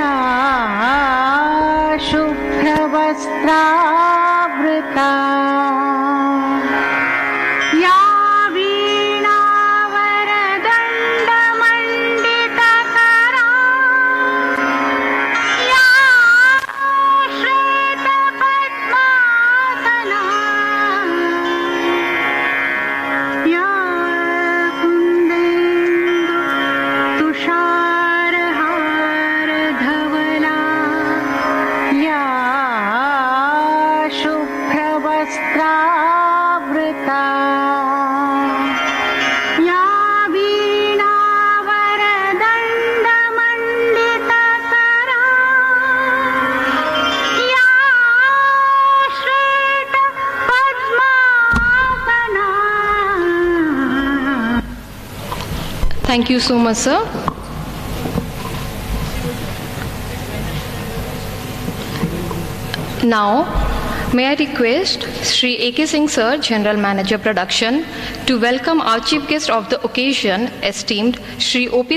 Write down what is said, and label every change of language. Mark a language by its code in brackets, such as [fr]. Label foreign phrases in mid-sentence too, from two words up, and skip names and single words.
[sa] या शुभ्र वस्त्रावृता या वीणा वरदण्ड मण्डित करा या श्वेत पद्मासना या कुन्देन्दु तुषारहार धवला या शुभ्रवस्त्रावृता या वीणावरदण्डमण्डितकरा या श्वेतपद्मासना. [en] Thank you so much, sir. Now, may I request Sri A.K. Singh sir, General Manager Production, to welcome our chief guest of the occasion, esteemed Sri O.P.